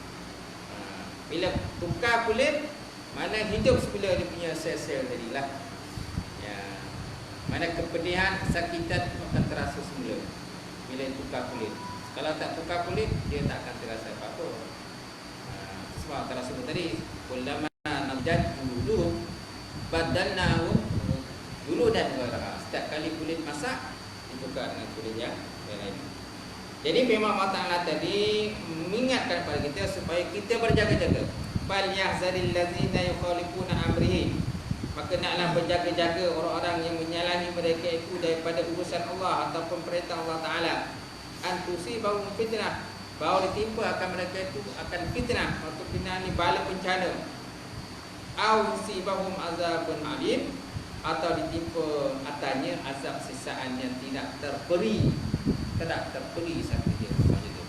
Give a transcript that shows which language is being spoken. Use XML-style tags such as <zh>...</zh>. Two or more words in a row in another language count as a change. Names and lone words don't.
<ms>Bila tukar kulit, mana hidup semula dia punya sel-sel tadilah. Ya. Mana kepedihan, kesakitan akan terasa semula bila tukar kulit. Kalau tak tukar kulit, dia tak akan terasa apa-apa. Sebab terasa tadi,</ms> <ar>كلما نضجت جلودهم بدلناهم جلودا غيرها.</ar> <ms>Setiap kali kulit masak ditukar dengan kulit yang lain. Jadi memang Allah Taala tadi mengingatkan kepada kita supaya kita berjaga-jaga.</ms> <ar>فليحذر الذين يخالفون أمره.</ar> <ms>Maka naklah berjaga-jaga orang-orang yang menyalahi mereka itu daripada urusan Allah ataupun perintah Allah Taala.</ms> <ar>أن تصيبهم فتنة,</ar> <ms>bahawa ditimpa akan mereka itu akan fitnah. Atau fitnah ni bala bencana.</ms> <ar>أو يصيبهم عذاب أليم,</ar> <ms>atau ditimpa atasnya azab sisaan yang tidak terperi sakit dia macam itu.</ms>